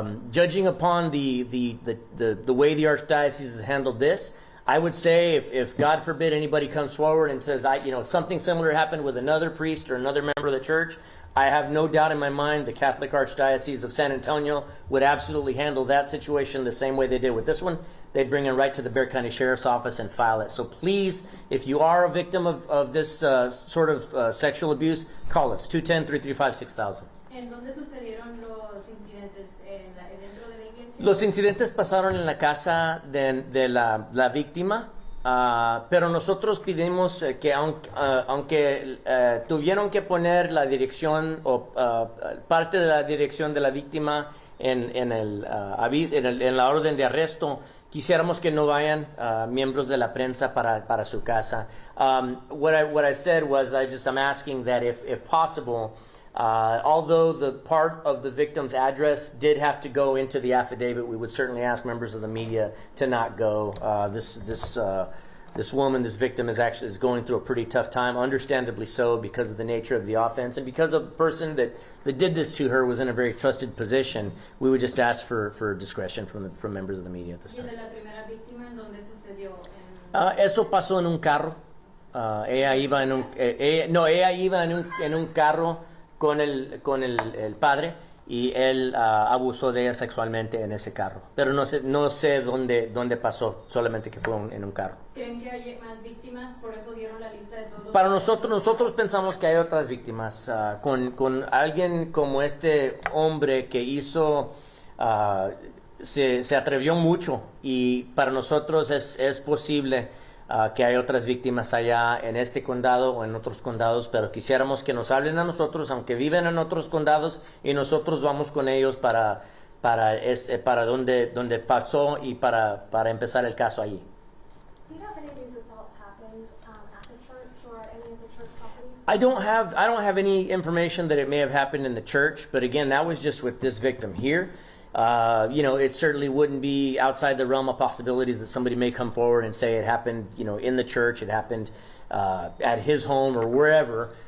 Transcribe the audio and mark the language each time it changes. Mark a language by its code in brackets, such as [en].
[en] Judging upon the way the Archdiocese has handled this, I would say if God forbid anybody comes forward and says, something similar happened with another priest or another member of the church, I have no doubt in my mind the Catholic Archdiocese of San Antonio would absolutely handle that situation the same way they did with this one. They'd bring it right to the Bexar County Sheriff's Office and file it. So please, if you are a victim of this sort of sexual abuse, call us, 210-335-6000. [es] ¿En dónde sucedieron los incidentes? ¿Dentro de la iglesia? Los incidentes pasaron en la casa de la víctima. pero nosotros pedimos que aunque tuvieron que poner la dirección o parte de la dirección de la víctima en el aviso, en la orden de arresto, quisiéramos que no vayan miembros de la prensa para su casa. [en] What I said was I'm asking that if possible, although the part of the victim's address did have to go into the affidavit, we would certainly ask members of the media to not go. This woman, this victim, is going through a pretty tough time, understandably so, because of the nature of the offense and because of the person that did this to her was in a very trusted position. We would just ask for discretion from members of the media at this [es] ¿Y [en] time. [es] de la primera víctima en dónde sucedió? Eso pasó en un carro. Ella iba en un carro con el padre y él abusó de ella sexualmente en ese carro. Pero no sé dónde pasó, solamente que fue en un carro. ¿Creen que hay más víctimas? Por eso dieron la lista de todos. Para nosotros pensamos que hay otras víctimas. Con alguien como este hombre que hizo, se atrevió mucho y para nosotros es posible que hay otras víctimas allá en este condado o en otros condados, pero quisiéramos que nos hablen a nosotros, aunque viven en otros condados, y nosotros vamos con ellos para donde pasó y para empezar el caso allí. [en] Do you know if any of these assaults happened at the church or any of the church property? I don't have any information that it may have happened in the church, but again, that was just with this victim here. It certainly wouldn't be outside the realm of possibilities that somebody may come forward and say it happened, in the church, it happened at his home or wherever.